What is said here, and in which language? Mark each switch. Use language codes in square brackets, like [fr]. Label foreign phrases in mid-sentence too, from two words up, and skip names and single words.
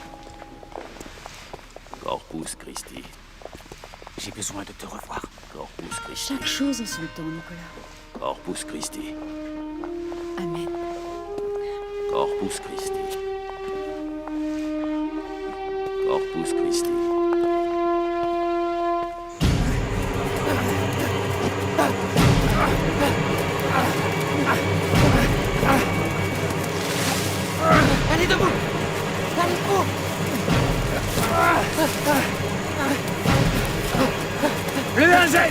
[la] Corpus Christi. [fr] J'ai besoin de te revoir. [la] Corpus Christi. [fr] Chaque chose en son temps, Nicolas. [la] Corpus Christi. Amen. Corpus Christi. Corpus Christi. [fr] Allez debout! Allez debout! Plus un geste!